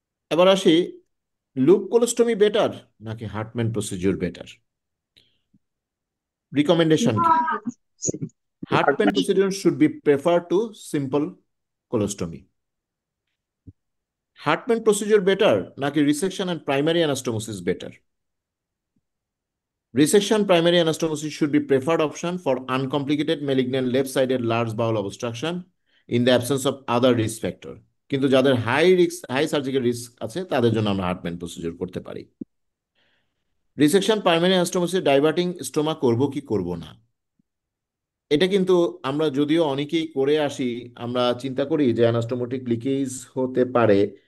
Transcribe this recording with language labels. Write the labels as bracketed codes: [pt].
[bn] এবার আসি, loop কোলোস্টমি better নাকি হার্টম্যান প্রসিডিউর বেটার? রিকমেন্ডেশন কি? [en] Hartmann procedure should be prefer to simple colostomy. [bn] হার্টম্যান procedure better নাকি resection and primary anastomosis better? [en] Resection primary anastomosis should be preferred option for uncomplicated malignant left-sided large bowel obstruction in the absence of other risk factor. [bn] কিন্তু যাদের high surgical risk আছে তাদের জন্য আমরা হার্টম্যান procedure করতে পারি। Resection primary anastomosis ডাইভার্টিং stoma করব কি করব না, এটা কিন্তু আমরা যদিও অনেকেই করে আসি, আমরা চিন্তা করি যে অ্যানাস্টোমোটিক লিকেজ হতে পারে।